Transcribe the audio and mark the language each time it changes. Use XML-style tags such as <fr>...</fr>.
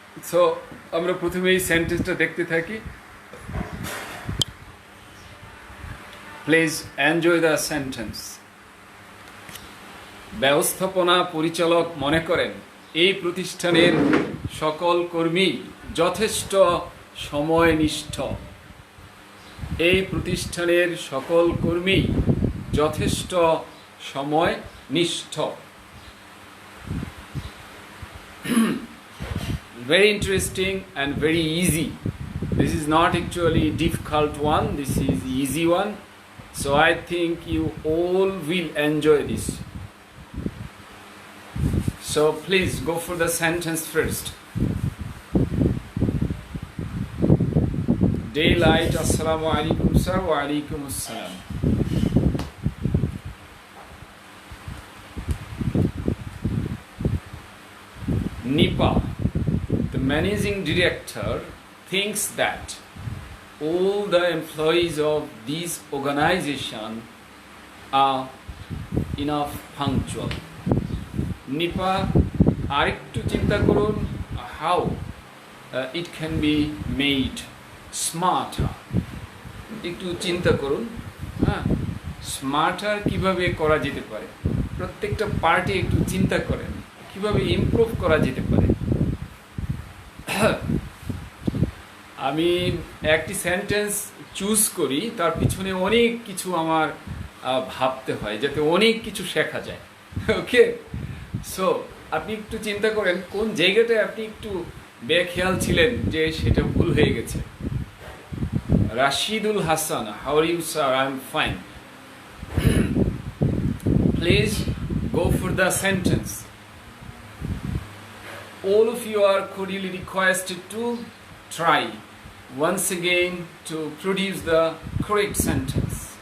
<bn>So, আমরা প্রথমে এই সেন্টেন্সটা দেখতে থাকি.</bn> <en>Please enjoy the sentence.</en> <bn>ব্যবস্থাপনা পরিচালক মনে করেন এই প্রতিষ্ঠানের সকল কর্মী যথেষ্ট সময়নিষ্ঠ। এই প্রতিষ্ঠানের সকল কর্মী যথেষ্ট সময়নিষ্ঠ।</bn> <en>Very interesting and very easy. This is not actually a difficult one, this is easy one. So I think you all will enjoy this. So please go for the sentence first. Daylight, Assalamu alaikum sir. Wa alaikum assalam. Nipa, the managing director, thinks that all the employees of this organization are enough punctual. Nipa</en> <bn>আরেকটু চিন্তা করুন,</bn> <en>how it can be made smarter.</en> <bn>একটু চিন্তা করুন, হ্যাঁ, smarter কিভাবে করা যেতে পারে। প্রত্যেকটা পার্টে একটু চিন্তা করেন কিভাবে ইমপ্রুভ করা যেতে পারে। আমি একটি সেন্টেন্স চুজ করি, তার পিছনে অনেক কিছু আমার ভাবতে হয় যাতে অনেক কিছু শেখা যায়। ওকে, সো আপনি একটু চিন্তা করেন কোন জায়গাটায় আপনি একটু বেখেয়াল ছিলেন যে সেটা ভুল হয়ে গেছে।</bn> <en>Rashidul Hassan, how are you, sir? I'm fine. Please go for the sentence. All of you are cordially requested to try once again to produce the correct sentence.</en>